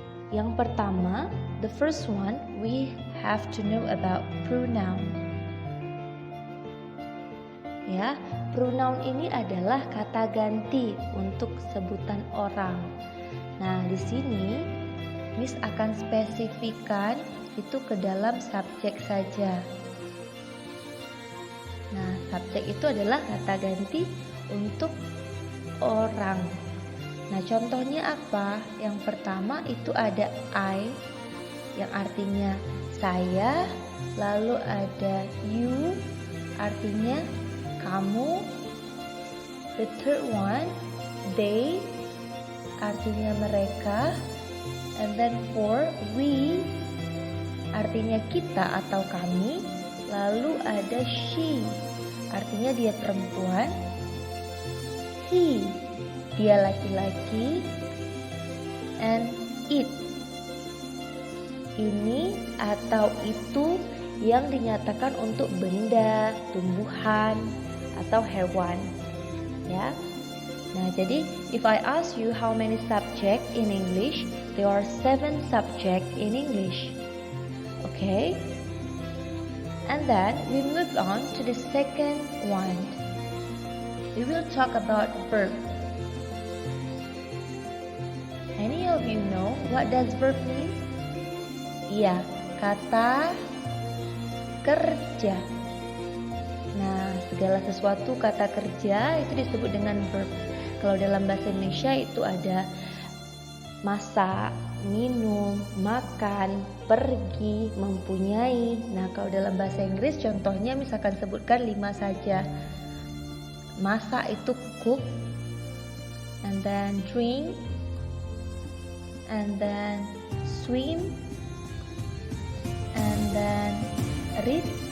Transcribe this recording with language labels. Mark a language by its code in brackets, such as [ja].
[id] Yang pertama, [en] the first one, we have to know about pronoun. [id] Ya, pronoun ini adalah kata ganti untuk sebutan orang. Nah, di sini Miss akan spesifikkan itu ke dalam subjek saja. Nah, subjek itu adalah kata ganti untuk orang. Nah, contohnya apa? Yang pertama itu ada I yang artinya saya, lalu ada you artinya kamu. [en] The third one, they [id] artinya mereka. [en] And then for we [id] artinya kita atau kami. Lalu ada she artinya dia perempuan. He dia laki-laki. And it ini atau itu yang dinyatakan untuk benda, tumbuhan atau hewan, ya. Nah, jadi [en] if I ask you how many subject in English, there are 7 subject in English. Okay? And then we move on to the second one. We will talk about verb. Any of you know what does verb mean? [id] Iya, kata kerja. Nah, segala sesuatu kata kerja itu disebut dengan verb. Kalau dalam bahasa Indonesia itu ada masak, minum, makan, pergi, mempunyai. Nah, kalau dalam bahasa Inggris contohnya misalkan sebutkan 5 saja. Masak itu [en] cook, and then drink, and then swim, and then read.